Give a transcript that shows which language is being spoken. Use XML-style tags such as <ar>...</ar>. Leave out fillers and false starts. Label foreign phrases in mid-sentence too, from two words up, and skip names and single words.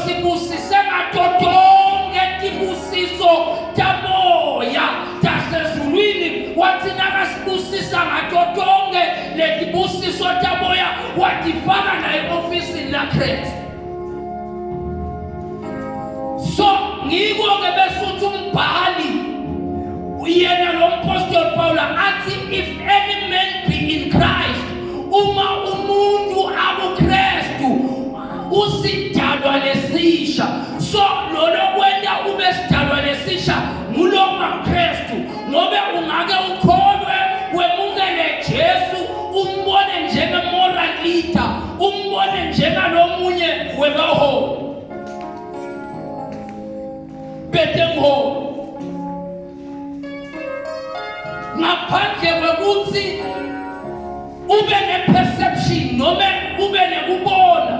<ss>sibusise ngatotonke tibusiso tamoya tasezulwini, wathi nakasibusisa ngatotonke letibusiso tamoya watifaka na e-ofisini laKristu. So ngiko-ke besuthi umbhali uyena lo mpostoli Paul athi</ss> <en>if any man be in Christ,</en> <ss>uma umuntu akuKristu usidalwa lesisha. So lolo kwenda ube sidalwa lesisha nguloma Kristu, ngobe ungake ukholwe wemukele Jesu, umbone njenge-</ss> <en>moral leader,</en> <ss>umbone njengalomunye webaholi betemholi, ngaphandle kwekuthi ube ne-perception noma ube nekubona.</ss>